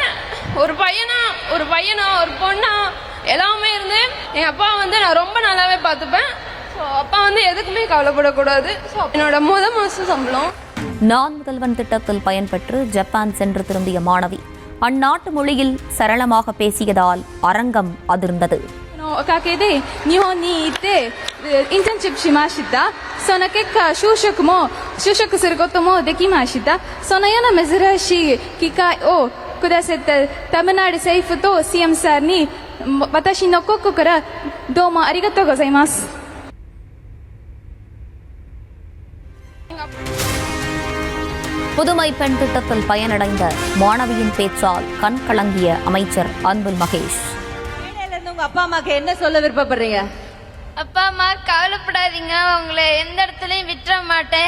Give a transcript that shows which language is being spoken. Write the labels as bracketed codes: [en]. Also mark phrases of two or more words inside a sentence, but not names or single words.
[ta] ஒரு பையனா ஒரு பொண்ணா எல்லாமே இருந்து என் அப்பா நான் ரொம்ப நல்லாவே பார்த்துப்பேன். அப்பா எதுக்குமே கவலைப்படக்கூடாது. என்னோட மாசம் சம்பளம். நான் முதல்வன் திட்டத்தில் பயன்பெற்று ஜப்பான் சென்று திரும்பிய மாணவி அந்நாட்டு மொழியில் சரளமாக பேசியதால் அரங்கம் அதிர்ந்தது. [ja] おかげで日本に行ってインターンシップしました。その結果就職することもできました。そのような珍しい機会をくださったタミナル政府と CM さんに私の心からどうもありがとうございます。 [ta] புதுமை பெண் திட்டத்தில் பயனடைந்த மாணவியின் பேச்சால் கண் கலங்கிய அமைச்சர் அன்பில் மகேஷ். உங்க அப்பா அம்மாக்கு என்ன சொல்ல விருப்பப்படுறீங்க? அப்பா அம்மா கவலைப்படாதீங்க, உங்களை எந்த இடத்துலயும் விட்டுற மாட்டேன்.